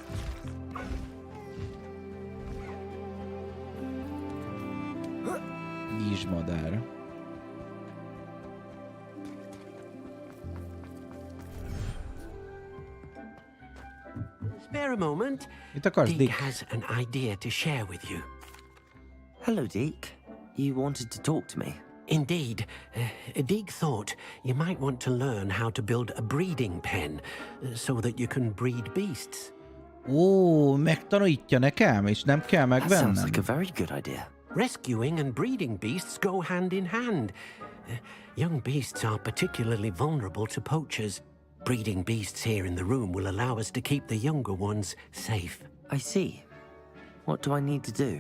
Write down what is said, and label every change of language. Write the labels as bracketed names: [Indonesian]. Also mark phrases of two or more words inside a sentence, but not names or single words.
[Hungarian] Madár. [English] Spare a moment. [Hungarian] Mit akarsz, [English] Deke [Hungarian] Dick? [English] has an idea to share with you. Hello, Deke. You wanted to talk to me? Indeed. Deke thought you might want to learn how to build a breeding pen so that you can breed beasts. [Hungarian] Ó, megtanítja nekem, és nem kell [English] That sounds [Hungarian] megvennem. [English] like a very good idea. Rescuing and breeding beasts go hand in hand. Young beasts are particularly vulnerable to poachers. Breeding beasts here in the room will allow us to keep the younger ones safe. I see. What do I need to do?